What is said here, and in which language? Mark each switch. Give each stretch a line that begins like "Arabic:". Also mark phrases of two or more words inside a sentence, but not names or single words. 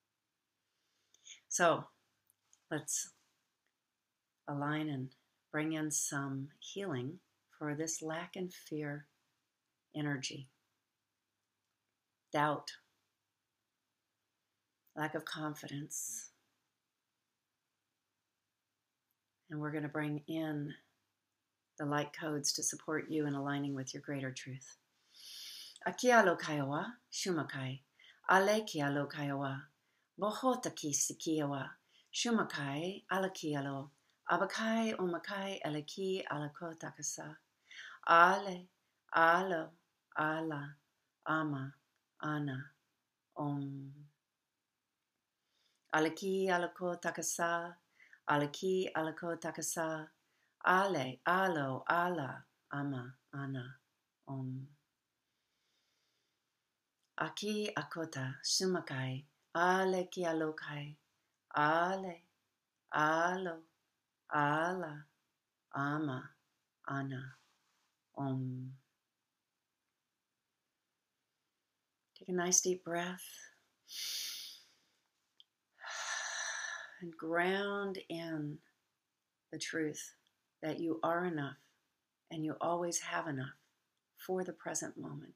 English: So let's align and bring in some healing for this lack and fear energy. Doubt, lack of confidence. And we're going to bring in the light codes to support you in aligning with your greater truth. Akia lokaiwa, shumakai, alekia lokaiwa, bohotaki sikiawa, shumakai, alakialo, abakai omakai alaki alakotakasa, ale, alo, ala, ama, ana, om. Alaki alakotakasa, alaki alakotakasa, ale, alo, ala, ama, ana, om. Aki akota, sumakai, ale ki alokai, ale, alo, ala, ama, ana, om. Take a nice deep breath and ground in the truth that you are enough and you always have enough for the present moment.